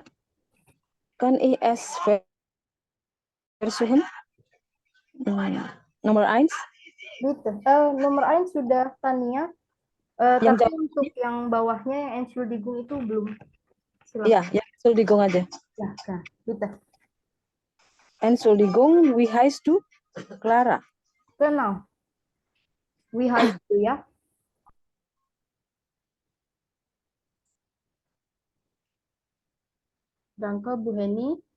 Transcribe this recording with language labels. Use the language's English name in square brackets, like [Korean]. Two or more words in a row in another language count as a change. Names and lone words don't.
[Indonesian] Kan IS Versuchen? Nomor 1. Bitte. Nomor 1 sudah Tania. Yang Tapi untuk yang bawahnya yang Entschuldigung itu belum. Iya, Silakan. ya Entschuldigung aja. Ya, kan. [German] Bitte. Entschuldigung, wie heißt du? Clara. Genau. Wie heißt du, ya? Danke, Bu Heni.